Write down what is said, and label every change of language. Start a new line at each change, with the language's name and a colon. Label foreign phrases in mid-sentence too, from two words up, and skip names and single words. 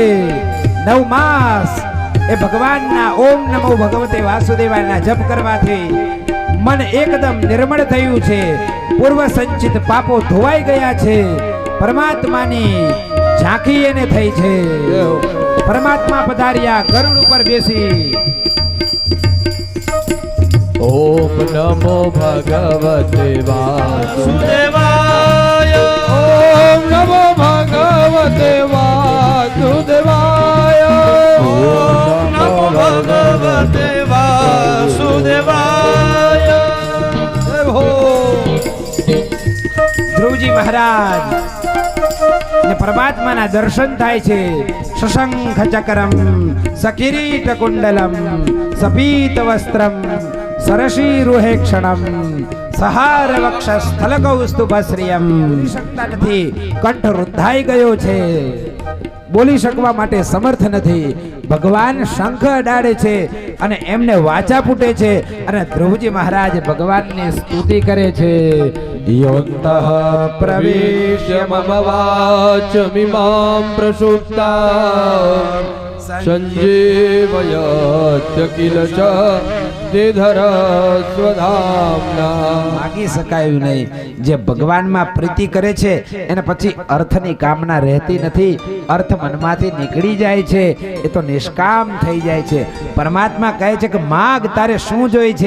Gujarati: 9 માસ એ ભગવાનના
Sanskrit: ओम नमो भगवते
Gujarati: વાસુદેવાયના જપ કરવાથી મન એકદમ નિર્મળ થયું છે. પૂર્વ સંચિત પાપો ધોવાઈ ગયા છે. પરમાત્માની ઝાંખી એને થઈ છે. પરમાત્મા પધાર્યા ગરુડ ઉપર બેસી.
Sanskrit: ओम नमो भगवते वासुदेवाय। वासुदेवाय। ओम नमो भगवते वासुदेवाय। ओम नमो भगवते वासुदेवाय।
Hindi: जय हो।
Gujarati: ધ્રુવજી મહારાજ ને પરમાત્માના દર્શન થાય છે.
Sanskrit: शशंख चक्रम सकिरीट कुंडलम सपीत वस्त्रम सरशीरुहेक्षणम सहार वक्ष स्थल कौस्तुभश्रियम.
Gujarati: બોલી શકતા નથી, કંઠ રૂંધાઈ ગયો છે, બોલી શકવા માટે સમર્થ નથી. ભગવાન શંખ અડાડે છે અને એમને વાચા ફૂટે છે અને ધ્રુવજી મહારાજ ભગવાનની સ્તુતિ કરે છે.
Sanskrit: યોંતઃ प्रवेश्य मम वाचमिमां प्रसुप्ता संजीवयत्य किल च सिद्धिधर स्वधामना.
Gujarati: માગી શકાયું નહીં. જે ભગવાનમાં પ્રીતિ કરે છે એને પછી અર્થની કામના રહેતી નથી. અર્થ મનમાંથી નીકળી જાય છે, એ તો નિષ્કામ થઈ જાય છે. પરમાત્મા કહે છે કે માગ, તારે શું જોઈ છે?